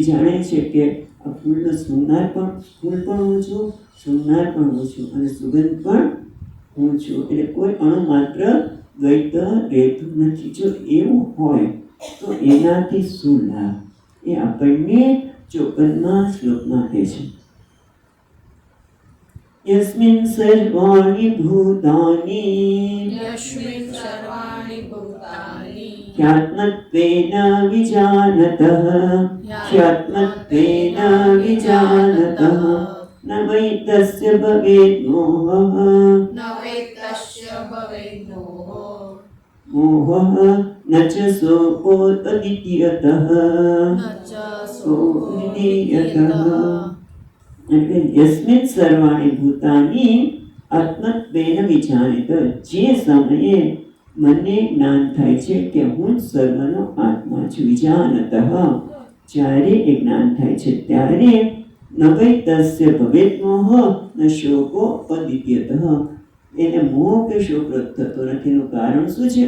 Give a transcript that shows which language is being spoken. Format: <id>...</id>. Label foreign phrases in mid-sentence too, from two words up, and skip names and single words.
<gu>જાણે છે કે આ ફૂલનો સૂંઘનાર પણ ફૂલ પણ હું છું, સૂંઘનાર પણ હું છું, અને સુગંધ પણ હું છું. એટલે કોઈ અણુ માત્ર દ્વૈત રહેતું નથી. જો એવું હોય તો એનાથી શું લાભ, એ આપણને 54મા શ્લોકમાં કહે છે.</gu> <sa>यस्मिन् सर्वाणि भूतानि ह्यात्मत्वेन विजानतः न वै तस्य भवेत् मोहः न च सोऽपोतद्वितीयतः यस्मिन् सर्वाणि भूतानि आत्मत्वेन विजानेत.</sa> <gu>જે સમયે મને જ્ઞાન થાય છે કે હું સર્વનો આત્મા છું, વિજાનતઃ, જ્યારે એ જ્ઞાન થાય છે ત્યારે</gu> <sa>न वै तस्य भवेत मोह न शोको अद्वितीयतः.</sa> <gu>એને મોહ કે શોક થતો નથી. એનું કારણ શું છે?</gu>